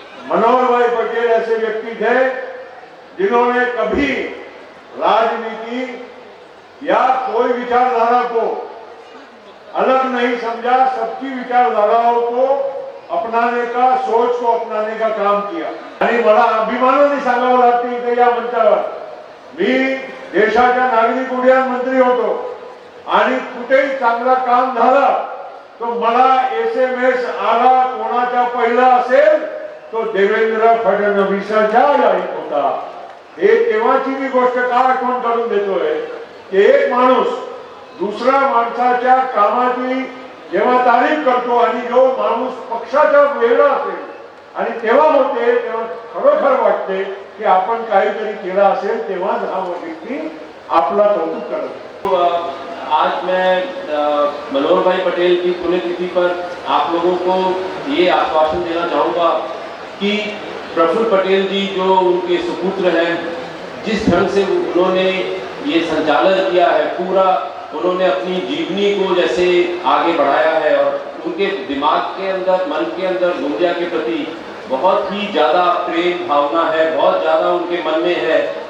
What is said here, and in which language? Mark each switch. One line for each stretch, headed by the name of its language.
Hindi: मनोहर भाई पटेल ऐसे व्यक्ति थे जिन्होंने कभी राजनीति या कोई विचारधारा को अलग नहीं समझा, सबकी विचारधाराओं को अपनाने का, सोच को अपनाने का काम किया।
Marathi: आणि मला अभिमानाने सांगावं लागते इथे या मंचावर, मी देशाच्या नागरिक उड्डाण मंत्री होतो आणि कुठेही चांगला काम झालं तो मला SMS आला, कोणाचा पहिला असेल तो देवेंद्र फडणवीसांच्या जाहीर होता। हे तेव्हाची मी गोष्ट का आठवण करून देतोय की एक माणूस दुसऱ्या माणसाच्या कामाची जेव्हा तारीफ करतो आणि जो माणूस पक्षाचा वेगळा असेल आणि तेव्हा होते तेव्हा खरोखर वाटते की आपण काहीतरी केलं असेल तेव्हाच हा व्यक्ती आपला कौतुक करतो।
Hindi: आज मैं मनोहर भाई पटेल की पुण्यतिथि पर आप लोगों को ये आश्वासन देना चाहूँगा कि प्रफुल्ल पटेल जी जो उनके सुपुत्र हैं, जिस ढंग से उन्होंने ये संचालन किया है, पूरा उन्होंने अपनी जीवनी को जैसे आगे बढ़ाया है और उनके दिमाग के अंदर, मन के अंदर गोंदिया के प्रति बहुत ही ज़्यादा प्रेम भावना है, बहुत ज़्यादा उनके मन में है